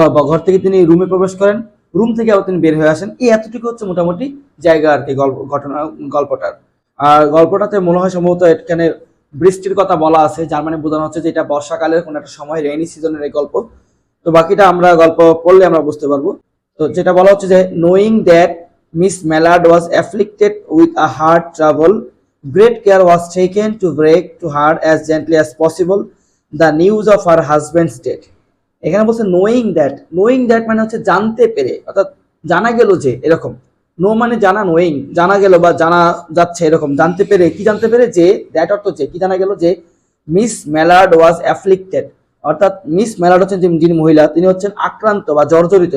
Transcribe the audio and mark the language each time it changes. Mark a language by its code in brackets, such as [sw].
[bn] ঘর থেকে তিনি রুমে প্রবেশ করেন, রুম থেকে আবার তিনি বের হয়ে আসেন। এই এতটুকু হচ্ছে মোটামুটি জায়গা আর কি গল্পটার। আর গল্পটাতে মনে হয় সম্ভবত এখানে বৃষ্টির কথা বলা আছে, যার মানে বোঝানো হচ্ছে যে এটা বর্ষাকালের কোনো একটা সময়, রেইনি সিজনের এই গল্প। তো বাকিটা আমরা গল্প পড়লে আমরা বুঝতে পারবো। তো যেটা বলা হচ্ছে যে [en] Knowing that Miss Mallard was afflicted with a heart trouble, great care was taken to break to her as gently as possible the news of her husband's death. [bn] এখানে বলছে নোয়িং দ্যাট মানে হচ্ছে জানতে পেরে, অর্থাৎ জানা গেল যে, এরকম। নো মানে জানা, নোয়িং জানা গেল বা জানা যাচ্ছে এরকম। জানতে পেরে, কি জানতে পেরে, যে দ্যাট অর্থ যে, কি জানা গেল যে মিস মেলার্ড ওয়াজ অ্যাফ্লিক্টেড, অর্থাৎ মিস মেলার্ড হচ্ছেন যিনি মহিলা, তিনি হচ্ছেন আক্রান্ত বা জর্জরিত।